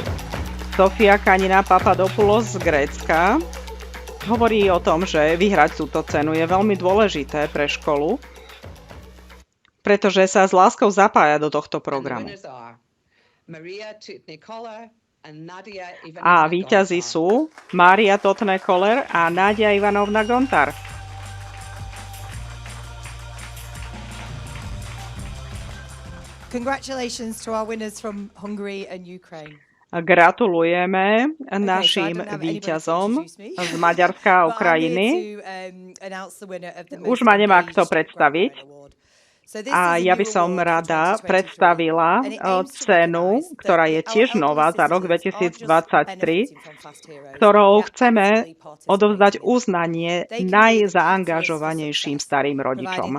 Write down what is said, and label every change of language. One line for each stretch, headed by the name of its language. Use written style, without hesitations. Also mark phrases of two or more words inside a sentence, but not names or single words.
Slovak: Sofia Kanina Papadopoulos z Grécka hovorí o tom, že vyhrať túto cenu je veľmi dôležité pre školu, pretože sa s láskou zapája do tohto programu. A víťazi sú Mária Totné-Koller a Nadia Ivanovna Gontar.
English: Congratulations to our winners from Hungary and Ukraine.
Slovak: Gratulujeme našim víťazom z Maďarska a Ukrajiny. Už ma nemá kto predstaviť. A ja by som rada predstavila cenu, ktorá je tiež nová za rok 2023, ktorou chceme odovzdať uznanie najzaangažovanejším starým rodičom.